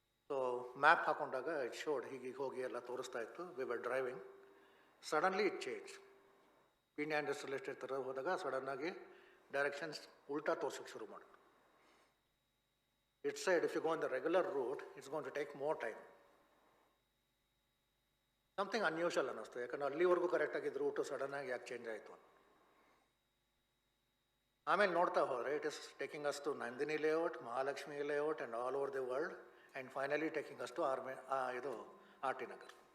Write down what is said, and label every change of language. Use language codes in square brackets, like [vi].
[kn] So map ಹಾಕೊಂಡಾಗ [en] it showed [kn] ಹೀಗೆ ಹೋಗಿ ಎಲ್ಲ ತೋರಿಸ್ತಾ ಇತ್ತು. [en] We were driving, suddenly it change. [kn] Peenya industrial estate ಥರ ಹೋದಾಗ ಸಡನ್ನಾಗಿ ಡೈರೆಕ್ಷನ್ಸ್ ಉಲ್ಟಾ ತೋರ್ಸೋಕ್ಕೆ ಶುರು ಮಾಡಿದ್ರು. [en] It said if you go on the regular route, it's going to take more time. Something unusual [kn] ಅನ್ನಿಸ್ತು, ಯಾಕಂದ್ರೆ ಅಲ್ಲಿವರೆಗೂ ಕರೆಕ್ಟಾಗಿದ್ದ ರೂಟು ಸಡನ್ನಾಗಿ ಯಾಕೆ ಚೇಂಜ್ ಆಯಿತು ಅಂತ. ಆಮೇಲೆ ನೋಡ್ತಾ ಹೋದರೆ [en] It is taking us to Nandini layout, Mahalakshmi layout and all over the world, and finally taking us to ಇದು RT Nagar.